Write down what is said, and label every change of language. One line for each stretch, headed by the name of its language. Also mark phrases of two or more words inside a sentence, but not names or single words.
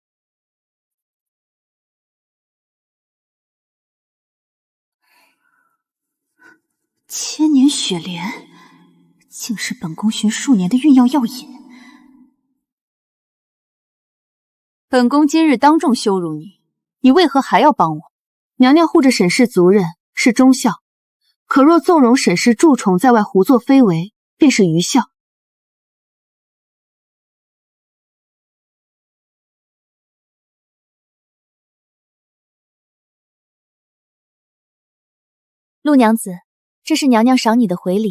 Chinese: 千年雪蓮，竟是本宮尋數年的運藥藥引。本宮今日當眾羞辱你，你為何還要幫我？娘娘護着沈氏族人是忠孝，可若縱容沈氏蛀蟲在外胡作非為，便是愚孝。陆娘子，这是娘娘賞你的回禮。